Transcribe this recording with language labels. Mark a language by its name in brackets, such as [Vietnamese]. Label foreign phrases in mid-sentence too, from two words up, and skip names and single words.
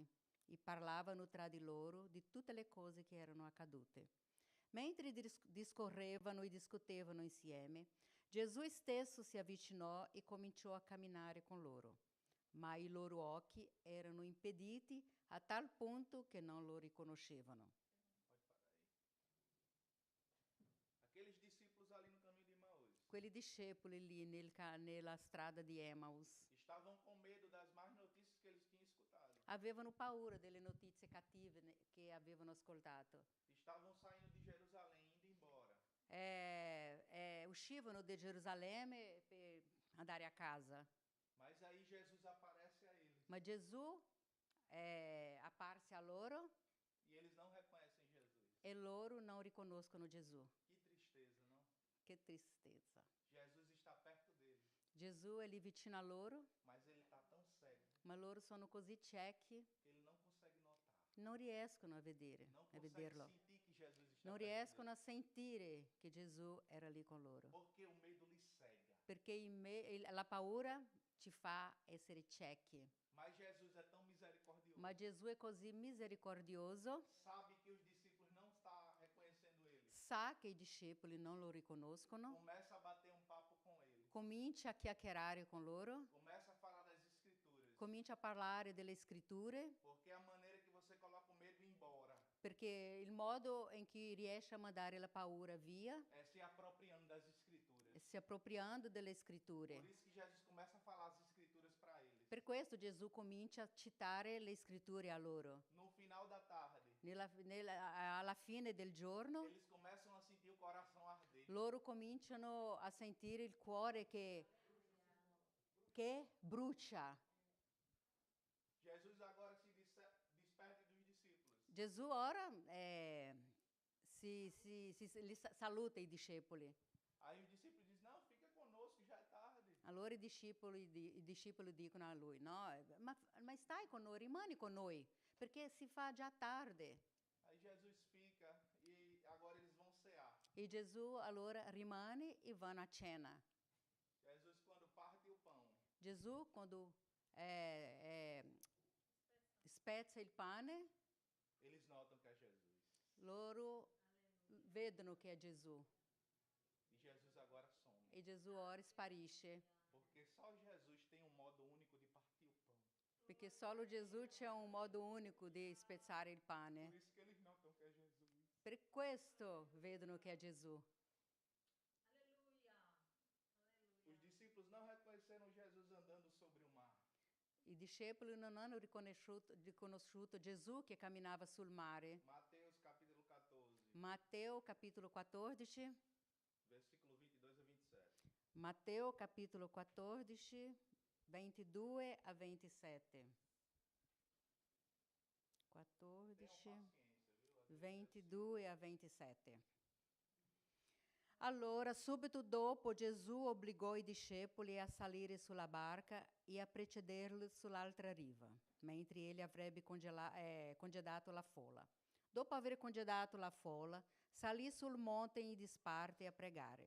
[Italian] E parlavano tra di loro di tutte le cose che erano accadute. Mentre discorrevano e discutevano insieme, Gesù stesso si avvicinò e cominciò a camminare con loro. Ma i loro occhi erano impediti a tal punto che non lo riconoscevano. [Portuguese] Aqueles discípulos ali no caminho de Emaús [Italian] Quelli discepoli lì nella strada di Emmaus [Portuguese] estavam com medo das más notícias que eles tinham escutado. [Italian] avevano paura delle notizie cattive che avevano ascoltato. [Portuguese] Estavam saindo de Jerusalém, indo embora. [Italian] Uscivano da Gerusalemme per andare a casa. [Portuguese] Mas aí Jesus aparece a eles [Italian] Ma Gesù è apparse a loro [Portuguese] e eles não reconhecem Jesus. [Italian] e loro non riconoscono Gesù. [Portuguese] Que tristeza, não? [Italian] Che tristezza. [Portuguese] Jesus está perto deles, [Italian] Gesù è lì vicino a loro, [Portuguese] mas ele está tão cego [Italian] ma loro sono così ciechi, [Portuguese] que ele não consegue notar. [Italian] non riescono a [Portuguese] Não consegue [Italian] vederlo. [Portuguese] sentir que Jesus está [Italian] Non [Portuguese] perto [Italian] riescono a [Portuguese] deles, [Italian] sentire che Gesù era lì con loro. [Portuguese] porque o medo lhes cega. [Italian] Perché la paura ci fa essere ciechi. [Portuguese] Mas Jesus é tão misericordioso. [Italian] Ma Gesù è così misericordioso, [Portuguese] Sabe que os discípulos não estão reconhecendo ele. [Italian] sa che i discepoli non lo riconoscono, [Portuguese] Começa a bater um papo com ele. [Italian] comincia a chiacchierare con loro, [Portuguese] Começa a falar das escrituras. [Italian] comincia a parlare delle scritture, [Portuguese] Porque a maneira que você coloca o medo embora [Italian] perché il modo in cui riesce a mandare la paura via [Portuguese] é se apropriando das escrituras. [Italian] è si appropriando delle [Portuguese] Por [Italian] scritture. [Portuguese] isso que Jesus começa a falar as escrituras para eles. [Italian] Per questo Gesù comincia a citare le scritture a loro. [Portuguese] No final da tarde, [Italian] Alla fine del giorno, [Portuguese] eles começam a sentir o coração arder. [Italian] loro cominciano a sentire il cuore che brucia. [Portuguese] Jesus agora se despede dos discípulos. [Italian] Gesù ora saluta i discepoli. [Portuguese] Aí os discípulos dizem, não, fica conosco, já é tarde. [Italian] Allora i discepoli dicono a lui, no, ma stai con noi, rimani con noi, perché si fa già tardi. [Portuguese] Aí Jesus fica e agora eles vão cear. [Italian] E Gesù allora rimane e vanno a cena. [Portuguese] Jesus, quando parte o pão, [Italian] Gesù quando spezza il pane, [Portuguese] eles notam que é Jesus. [Italian] loro vedono che è Gesù. [Portuguese] E Jesus agora some. [Italian] E Gesù ora sparisce, [Portuguese] Porque só Jesus tem um modo único de partir o pão. [Italian] perché solo Gesù c'è un modo unico di spezzare il [Portuguese] Por [Italian] pane. [Portuguese] isso que eles notam que é Jesus. [Italian] Per questo vedono che è Gesù. [Portuguese] Os discípulos não reconheceram Jesus andando sobre o mar. [Italian] I discepoli non hanno riconosciuto Gesù che camminava sul mare. [Portuguese] Mateus capítulo 14, [Italian] Matteo capitolo 14. [Portuguese] versículo 22 a 27. [Italian] Matteo capitolo 14, 22 a 27. [Portuguese] 14, Tenham paciência, viu? 22 a 27. [Italian] Allora, subito dopo, Gesù obbligò i discepoli a salire sulla barca e a precederlo sull'altra riva, mentre ele avrebbe congedato la folla. Dopo aver congedato la folla, salì sul monte in disparte a pregare.